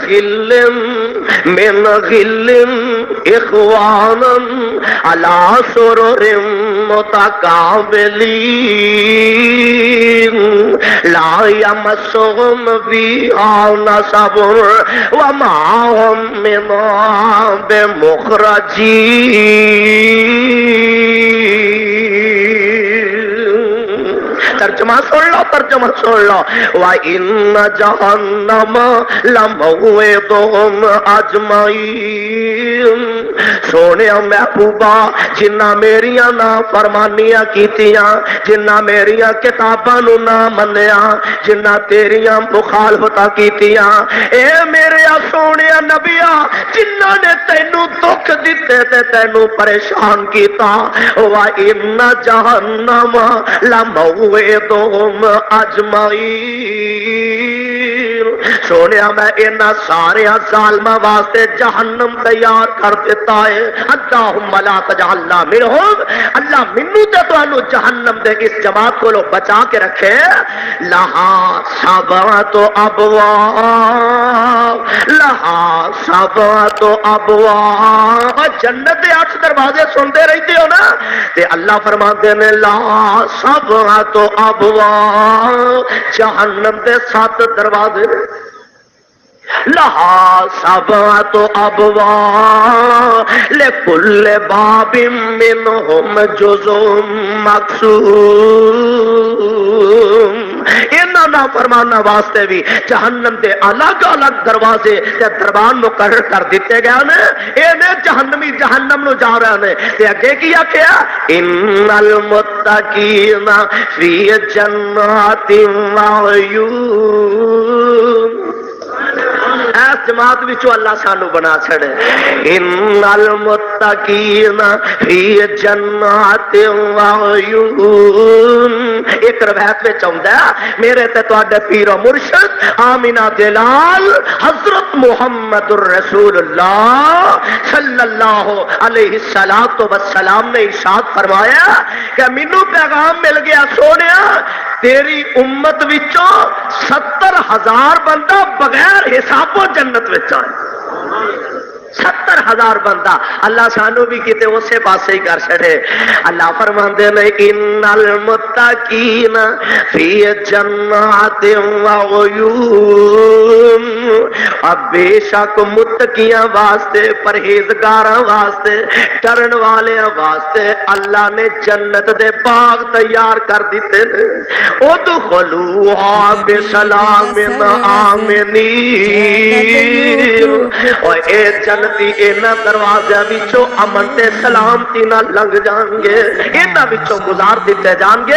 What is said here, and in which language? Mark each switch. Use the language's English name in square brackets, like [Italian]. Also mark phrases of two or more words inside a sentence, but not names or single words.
[Arabic] غل إخوانا على سرر متقابلين لا يمسهم فيها نصب وما هم منها بمخرجين. [Punjabi] ترجمہ سن لو، ترجمہ سن لو، [Arabic] وَإِنَّ جَهَنَّمَ لَمَوْعِدُهُمْ أَجْمَعِينَ۔ [Punjabi] سونے محبوبہ جنہ میریاں نا فرمانیاں کیتیاں، جنہ میریاں کتاباں نو نہ منیا، جنہ تیریاں مخالفتاں کیتیاں، اے میرے سونے نبیا جنہ نے تینوں دکھ دیتے تے تینوں پریشان کیتا، [Arabic] وَإِنَّ جَهَنَّمَ لَمَوْعِدُهُمْ أَجْمَعِينَ۔ [Punjabi] سونیا میں انہاں سارے ظالماں واسطے جہنم تیار کر دیتا ہے۔ [Arabic] اللہم لا تجعلنا منہم، [Punjabi] اللہ منو تے تانوں جہنم دے اس جماعت کو بچا کے رکھے۔ [Arabic] لہا سبعۃ ابواب، لہا سبعۃ ابواب، [Punjabi] جنت دے 8 دروازے سنتے رہتے ہو نا، تے اللہ فرماتے نے [Arabic] لا سبعۃ ابواب، [Punjabi] جہنم دے 7 دروازے، [Arabic] لہا سبعۃ ابواب لکل باب منہم جزء مقسوم۔ [Punjabi] انہاں نا فرمانا واسطے بھی جہنم دے الگ الگ دروازے تے دربان مقرر کر دیتے گئے نے، اینے جہنمی جہنم نو جا رہے نے، تے اگے کی آکھیا [Arabic] ان المتقین فی جنات وعیون۔ [Punjabi] اس جماعت وچوں اللہ سانو بنا چھڑے۔ [Arabic] ان المتقین فی جنات وعیون، [Urdu] ایک روایت میں چاہتا ہے [Punjabi] میرے تے تواڈے پیر و مرشد آمینہ دلال حضرت محمد الرسول اللہ [Arabic] صلی اللہ علیہ السلام [Punjabi] نے ارشاد فرمایا کہ مینو پیغام مل گیا سونیا تیری امت وچوں 70,000 بندہ بغیر حساب و جنت وچ آئے۔ 70,000 بندہ، اللہ سانو بھی کتے اسے پاسے ہی کر چھڑے۔ اللہ فرماندے نے [Arabic] ان المتقین فی جنات وعیون، [Punjabi] اب بے شک متقیاں واسطے، پرہیزگاراں واسطے، ڈرن والیاں واسطے اللہ نے جنت دے باغ تیار کر دیتے ہیں۔ [Arabic] ادخلوها بسلام آمنین، [Punjabi] اور اے جنتی انہاں دروازیاں وچوں امن تے سلامتی نال لنگ جان گے، انہاں وچوں گزار دیتے جان گے۔